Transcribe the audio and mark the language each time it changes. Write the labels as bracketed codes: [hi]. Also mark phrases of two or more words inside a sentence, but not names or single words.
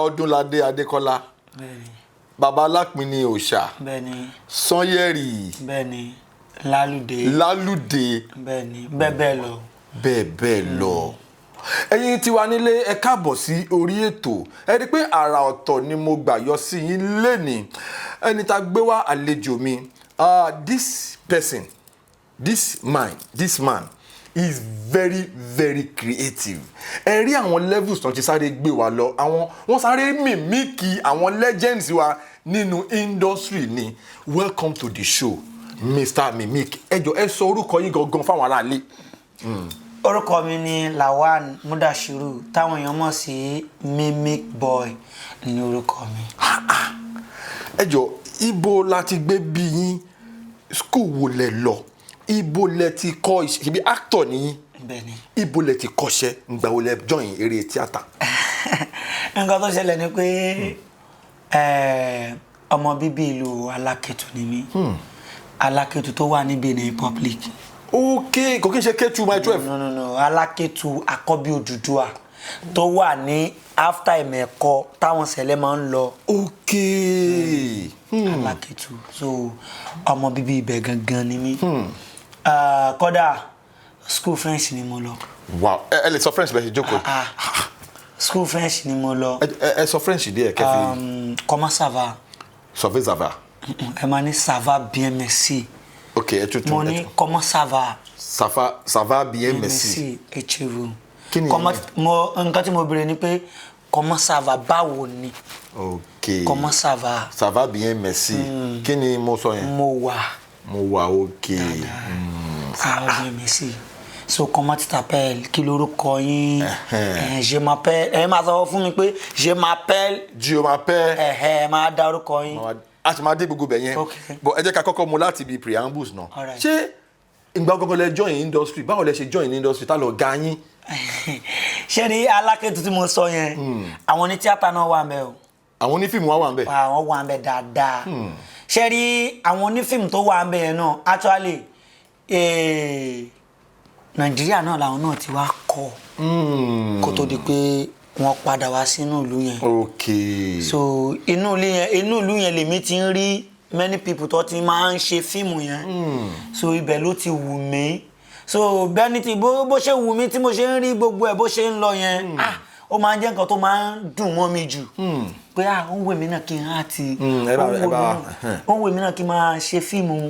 [yo] Odunlade Adekola, Baba Alápinni Òòṣà, Sanyẹ̀rì, Lálùdé, bẹ́ẹ̀ lọ. Ẹ̀yin tí wà nílé ẹ káàbọ̀ sí orí ètò. Ẹ rí pé àrà ọ̀tọ̀ ni mo gbà yọ sí yín lénìí. Ẹni tá gbé wá àlejò mi. [en] This man is very creative. [yo] Ẹ rí àwọn levels tán ti sáré gbé wa lọ. Wọ́n sáré mimicking àwọn legends wa nínú industry ni. [en] Welcome to the show, Mr. Mimic. [yo] Ẹ jọ̀ọ́ ẹ sọ orúkọ yín gangan fáwọn aráalé. Orúkọ mi ni Lawan Mudashiru táwọn èèyàn mọ̀ sí Mimic Boy ní orúkọ mi. Ẹ jọ̀ọ́ ibo la ti gbé bí yín, school wo lẹ lọ, ibo lẹ ti kọ́ iṣẹ́ bí actor ni yín, bẹ́ẹ̀ni ibo lẹ ti kọ́ṣẹ́, ǹgbà wo lẹ join eré tíátà. Nǹkan tó ṣẹlẹ̀ ni pé ọmọ bíbí ìlú Alákẹ́tù ni mí. Alákẹ́tù tó wà ní Benin Republic. Okay, kò kí n ṣe K2 my 12. [en] No. [yo] Alákẹ́tù Àkọ́bí Odùduwà tó wà ní after Ẹ̀mẹ̀kọ táwọn ṣẹlẹ̀ máa ń lọ. [en] Okay. [yo] Alákẹ́tù. So ọmọ bíbí ibẹ̀ gangan ni mí. Kódà [en] school French [yo] ni mo lọ. Wow. Ẹ lè sọ French bẹ́ẹ̀ ṣe jókòó. [en] School French [yo] ni mo lọ. Ẹ sọ French díẹ̀ kẹfì. [fr] Comment ça va? Ça va. Ẹ máa ní ça va bien merci. [en] Ok, [fr] Mon nez, comment ça va? Ça va bien, merci. Et chez vous? Comment tu m'as dit que comment ça va? [yo] Báwo ni? [en] Ok. [fr] Comment ça va? Ça va bien, merci. Qui [yo] ni mo so yen? Mo wa, [en] ok. [fr] Ça va bien, merci. So comment tu t'appelles? [yo] Kí lorúkọ yín? [fr] Je m'appelle. [yo] Ẹ máa sọ fún mi pé [fr] je m'appelle. [yo] Máa dá orúkọ yín. A ti máa dé gbogbo bẹ̀ yẹn. But ẹ jẹ́ ká kọ́kọ́ mú láti ibi preambles náà. Ṣé ìgbà gbogbo lẹ [en] join industry? [yo] Báwo lẹ ṣe [en] join industry? [yo] Ta ló ga yín? Ṣé ní Alákẹ́tù tí mo sọ yẹn? Àwọn ní tíátà náà wà ńbẹ̀ o. Àwọn onífíìmù wà ńbẹ̀? Àwọn wà ńbẹ̀ dáadáa. Ṣé rí àwọn onífíìmù tó wà ńbẹ̀ yẹn náà actually Nàìjíríà náà làwọn náà ti wá kọ́ kó tó di pé wọ́n padà wá sínú ìlú yẹn. [en] Okay. [yo] So inú ìlú yẹn lèmi ti ń rí [en] many people [yo] tó ti máa ń ṣe fíìmù yẹn. So ibẹ̀ ló ti wù mí. So bẹ́ẹ̀ni tí bó ṣe wù mí tí mo ṣe ń rí gbogbo ẹ̀ bó ṣe ń lọ yẹn ó máa ń jẹ́ nǹkan tó máa ń dùn mọ́ mi jù. Pé ó ń wù mí náà kí n àti ó ń wù mí náà kí n máa ṣe fíìmù.